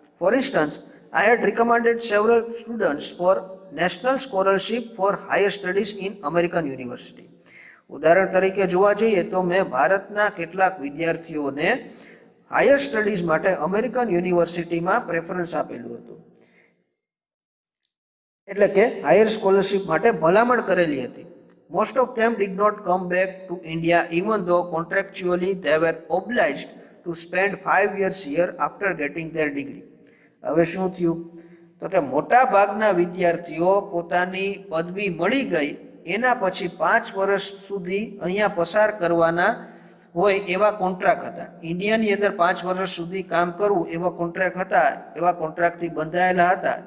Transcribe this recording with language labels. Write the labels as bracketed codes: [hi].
[en] For instance, I had recommended several students for national scholarship for higher studies in American university. [gu] ઉદાહરણ તરીકે જોવા જઈએ તો મેં ભારતના કેટલાક વિદ્યાર્થીઓને હાયર સ્ટડીઝ માટે અમેરિકન યુનિવર્સિટીમાં પ્રેફરન્સ આપેલું હતું. એટલે કે હાયર સ્કોલરશિપ માટે ભલામણ કરેલી હતી. [en] Most of them did not come back to India even though contractually they were obliged to spend 5 years here after getting their degree. [gu] હવે શું થયું? તો કે મોટા ભાગના વિદ્યાર્થીઓ પોતાની પદવી મળી ગઈ એના પછી 5 વર્ષ સુધી અહીંયા પસાર કરવાના હોય એવા કોન્ટ્રાક્ટ હતા. ઇન્ડિયાની અંદર 5 વર્ષ સુધી કામ કરવું એવા કોન્ટ્રાક્ટ હતા, એવા કોન્ટ્રાક્ટથી બંધાયેલા હતા.